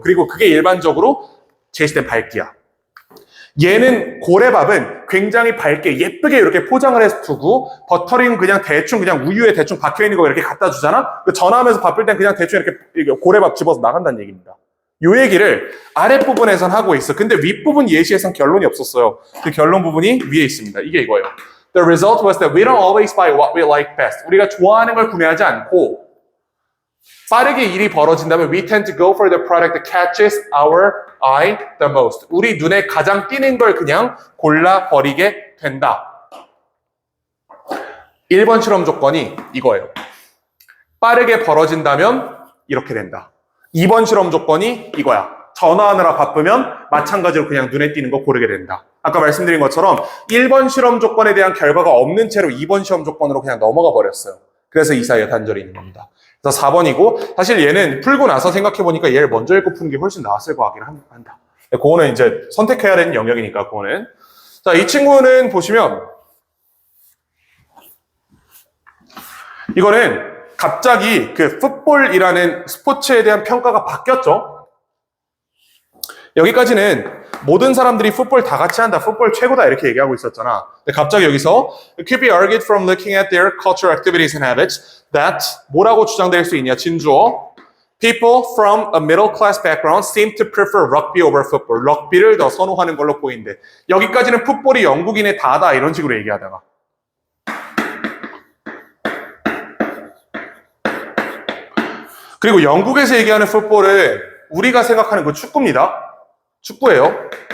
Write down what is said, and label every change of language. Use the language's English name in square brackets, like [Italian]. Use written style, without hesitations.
[Korean] 그리고 그게 일반적으로 제시된 밝기야. 얘는 고래밥은 굉장히 밝게 예쁘게 이렇게 포장을 해서 두고 버터링 그냥 대충 그냥 우유에 대충 박혀있는 거 이렇게 갖다 주잖아? 전화하면서 바쁠 땐 그냥 대충 이렇게 고래밥 집어서 나간다는 얘기입니다. 요 얘기를 아랫부분에선 하고 있어. 근데 윗부분 예시에선 결론이 없었어요. 그 결론 부분이 위에 있습니다. 이게 이거예요. [English] The result was that we don't always buy what we like best. [Korean] 우리가 좋아하는 걸 구매하지 않고 빠르게 일이 벌어진다면 [English] we tend to go for the product that catches our eye the most. [Korean] 우리 눈에 가장 띄는 걸 그냥 골라버리게 된다. 1번 실험 조건이 이거예요. 빠르게 벌어진다면 이렇게 된다. 2번 실험 조건이 이거야. 전화하느라 바쁘면 마찬가지로 그냥 눈에 띄는 거 고르게 된다. 아까 말씀드린 것처럼 1번 실험 조건에 대한 결과가 없는 채로 2번 실험 조건으로 그냥 넘어가 버렸어요. 그래서 이 사이에 단절이 있는 겁니다. 그래서 4번이고 사실 얘는 풀고 나서 생각해보니까 얘를 먼저 읽고 푸는 게 훨씬 나았을 것 같긴 한다. 그거는 이제 선택해야 되는 영역이니까 그거는. 자, 이 친구는 보시면 이거는 갑자기 그 풋볼이라는 스포츠에 대한 평가가 바뀌었죠. 여기까지는 모든 사람들이 풋볼 다 같이 한다, 풋볼 최고다 이렇게 얘기하고 있었잖아. 근데 갑자기 여기서 [English] It could be argued from looking at their cultural activities and habits that [Korean] 뭐라고 주장될 수 있냐, 진주어 [English] People from a middle class background seem to prefer rugby over football. [Korean] 럭비를 더 선호하는 걸로 보이는데 여기까지는 풋볼이 영국인의 다다 이런 식으로 얘기하다가 그리고 영국에서 얘기하는 풋볼은 우리가 생각하는 그 축구입니다. 축구예요.